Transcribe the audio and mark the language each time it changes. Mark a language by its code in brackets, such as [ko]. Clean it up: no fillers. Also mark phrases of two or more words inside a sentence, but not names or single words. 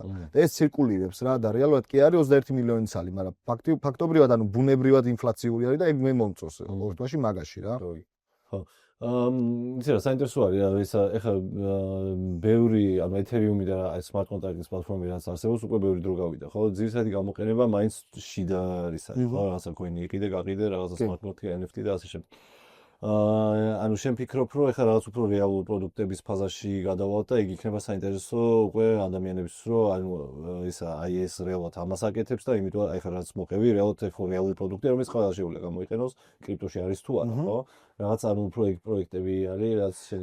[ka] და ეს ცირკულირებს რა და რეალურად კი არის 21 მილიონი ცალი, მაგრამ ფაქტობრივად ანუ ბუნებრივად ინფლაციური არის და ეგ მე მომწონს ყოველთვის მაგაში რა. ხო. იცი რა საინტერესო არის ეხლა ბევრი ანუ ეთერიუმი და აი [en] smart contract- [ka] ის პლატფორმები რაც არსებობს უკვე ბევრი დრო გავიდა ხო ძირითადი გამოყენება მაინც შიდა არის ხო რაღაცა coin-ი იყიდე გაყიდე რაღაცა [en] smart contract [ka] NFT და ასე შემდეგ ანუ შენ ფიქრობ რომ ეხლა რაღაც უფრო რეალურ პროდუქტების ფაზაში გადავალთ და იქ იქნება საინტერესო უკვე ადამიანებისთვის რომ ანუ ისა აი ეს რეალურად ამას აკეთებს და იმიტომ აი ხა რაც მოყევი რეალურად რეალური პროდუქტი რომელიც ყველა შეუძლია გამოიყენოს კრიპტოში არის თუ არა ხო რაღაც ანუ პროექტები არის რაც შენ